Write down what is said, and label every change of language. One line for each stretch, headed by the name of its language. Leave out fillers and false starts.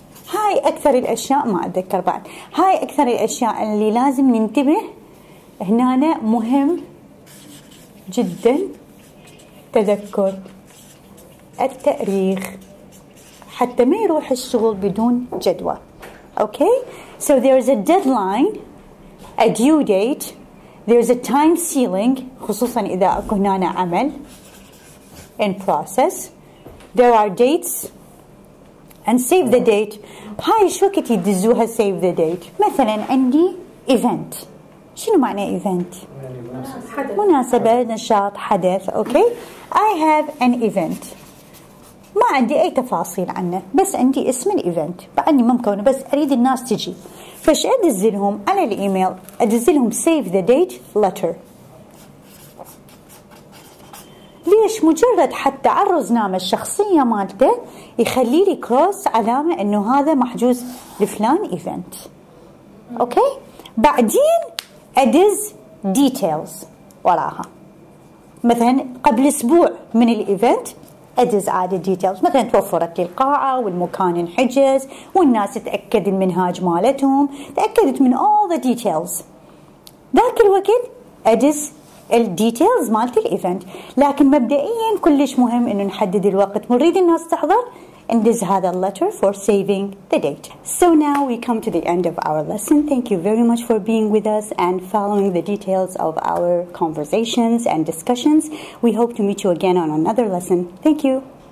Arabic: هاي أكثر الأشياء، ما أتذكر بعد، هاي أكثر الأشياء اللي لازم ننتبه هنا. مهم جدا تذكر التاريخ حتى ما يروح الشغل بدون جدوى.
English: Okay? So there is a deadline, a due date, there is a time ceiling
Arabic: خصوصا إذا أكو هنا عمل
English: in process. There are dates and save the date.
Arabic: هاي شو وقت يدزوها
English: save the date؟
Arabic: مثلا عندي event. شنو معنى event؟ مناسبة، نشاط، حدث.
English: Okay? I have an event.
Arabic: ما عندي أي تفاصيل عنه، بس عندي اسم الإيفنت، بعدني ممكن بس أريد الناس تجي، فش أدزلهم على الإيميل؟ أدزلهم
English: save the date letter.
Arabic: ليش؟ مجرد حتى على الرزنامة الشخصية مالته يخلي لي كروس علامة إنه هذا محجوز لفلان إيفنت. أوكي؟ بعدين أدز details وراها. مثلا قبل أسبوع من الإيفنت أدز عادة ديتيلز، مثلا توفرت لي القاعة والمكان انحجز والناس تأكد المنهاج مالتهم، تأكدت من
English: all the details.
Arabic: ذاك الوقت أدز الديتيلز مالت الإيفنت. لكن مبدئيا كلش مهم إنه نحدد الوقت، نريد الناس تحضر انجز هذا
English: letter for saving the date. So now we come to the end of our lesson. Thank you very much for being with us and following the details of our conversations and discussions. We hope to meet you again on another lesson. Thank you.